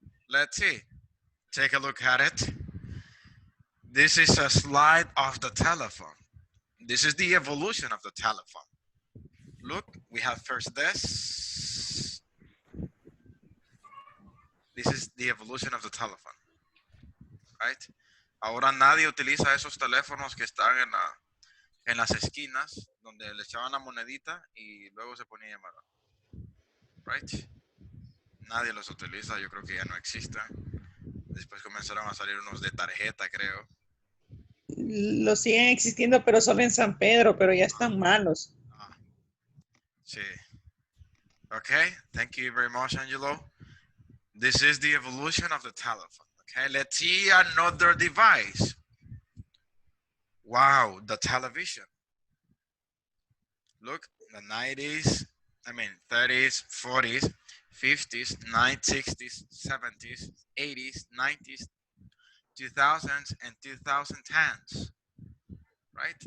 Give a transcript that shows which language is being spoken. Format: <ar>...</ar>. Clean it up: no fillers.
<en>Let's see. Take a look at it. This is a slide of the telephone. This is the evolution of the telephone. Look, we have first this. This is the evolution of the telephone. Right?</en> <es>Ahora nadie utiliza esos teléfonos que están en las esquinas, donde le echaban la monedita y luego se ponía a llamar. Right? Nadie los utiliza, yo creo que ya no existen. Después comenzaron a salir unos de tarjeta, creo. Los siguen existiendo, pero solo en San Pedro, pero ya están malos. Sí.</es> <en>Okay, thank you very much, Angelo. This is the evolution of the telephone. Okay, let's see another device. Wow, the television. Look, the 90s, 30s, 40s, 50s, 60s, 70s, 80s, 90s, 2000s, and 2010s. Right?</en>